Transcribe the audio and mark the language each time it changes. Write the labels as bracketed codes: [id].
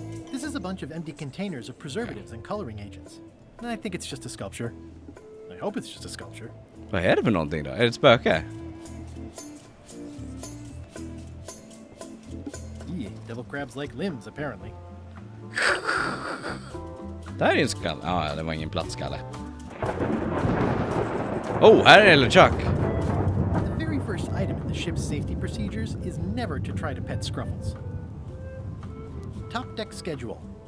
[en] This is a bunch of empty containers of preservatives and coloring agents. I think it's just a sculpture. I hope it's just a sculpture. [sv] Vad är det för någonting då? Är det ett spöke? [en] Devil crabs like limbs, apparently. [sv] Där är en skalle. Ja, det var ingen plattskalle. Oh, här är LeChuck. [en] The very first item in the ship's safety procedures is never to try to pet scruffles. Top deck schedule.